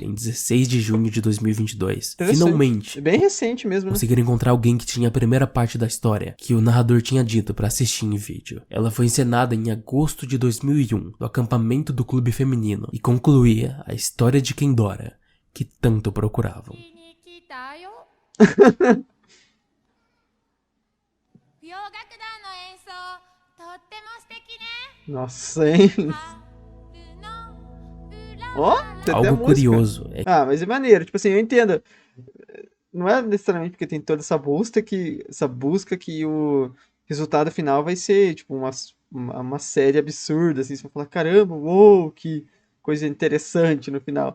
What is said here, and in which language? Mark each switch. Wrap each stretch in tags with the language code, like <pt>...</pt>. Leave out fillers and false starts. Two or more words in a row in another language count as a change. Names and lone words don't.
<pt>em 16 de junho de 2022. Interessante. Finalmente, É bem recente mesmo, né? conseguiram encontrar alguém que tinha a primeira parte da história que o narrador tinha dito para assistir em vídeo. Ela foi encenada em agosto de 2001 no acampamento do clube feminino e concluía a história de Kendora que tanto procuravam.</pt> <ja>に来たよ洋楽団の演奏とっても素敵ね</ja> <pt>Nossa, hein?</pt> <ja>春の裏</ja> <pt>Ó, tem até Algo música. curioso é Ah, mas é maneiro. Tipo assim, eu entendo. Não é necessariamente porque tem toda essa busca que o resultado final vai ser, tipo, uma série absurda, assim. Você vai falar, caramba, uou, que coisa interessante no final.</pt>